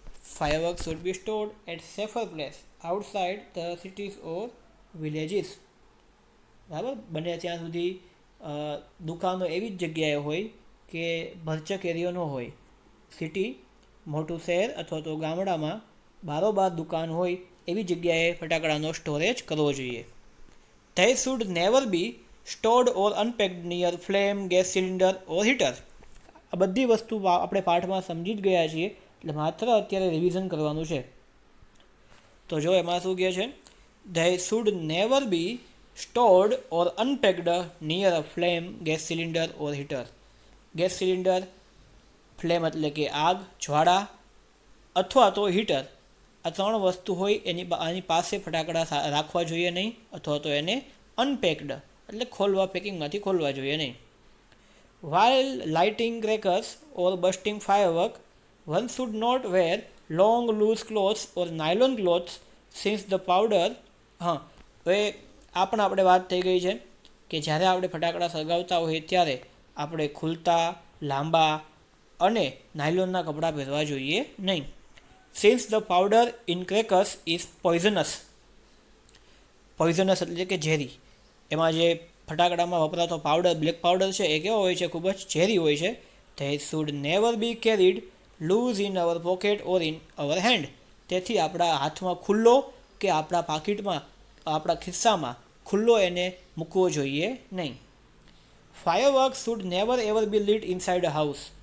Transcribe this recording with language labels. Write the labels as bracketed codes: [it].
[en] Fireworks should be stored at safer place outside the cities or villages. [gu] બરાબર, બને ત્યાં સુધી દુકાનો એવી જ જગ્યાએ હોય કે ભરચક એરિયો ન હોય. સિટી, મોટું શહેર અથવા તો ગામડામાં બારોબાર દુકાન હોય એવી જગ્યાએ ફટાકડાનો સ્ટોરેજ કરવો જોઈએ. [en] They should never be stored or unpacked near flame, gas cylinder or heater. [gu] આ બધી વસ્તુ આપણે પાઠમાં સમજી જ ગયા છીએ, એટલે માત્ર અત્યારે રિવિઝન કરવાનું છે. તો જો એમાં શું કહે છે? [en] They should never be stored or unpacked near a flame, gas cylinder or heater. [gu] Gas cylinder, flame એટલે કે આગ, જ્વાળા અથવા તો હીટર, આ ત્રણ વસ્તુ હોય આની પાસે ફટાકડા રાખવા જોઈએ નહીં, અથવા તો એને અનપેક્ડ એટલે પેકિંગમાંથી ખોલવા જોઈએ નહીં. [en] While lighting crackers or bursting fireworks, one should not wear long loose clothes or nylon clothes since the powder. [gu] હવે આ પણ આપણે વાત થઈ ગઈ છે કે જ્યારે આપણે ફટાકડા સળગાવતા હોઈએ ત્યારે આપણે ખુલતા, લાંબા અને નાયલોનના કપડાં પહેરવા જોઈએ નહીં. [en] Since the powder in crackers is poisonous [gu] એટલે કે ઝેરી. એમાં જે ફટાકડામાં વપરાતો પાવડર, બ્લેક પાવડર છે, એ કેવો હોય છે? ખૂબ જ ઝેરી હોય છે. [en] They should never be carried loose in our pocket or in our hand. [gu] તેથી આપણા હાથમાં ખુલ્લો કે આપણા પાકીટમાં, આપણા ખિસ્સામાં ખુલ્લો એને મૂકવો જોઈએ નહીં. [en] Fireworks should never ever be lit inside a house.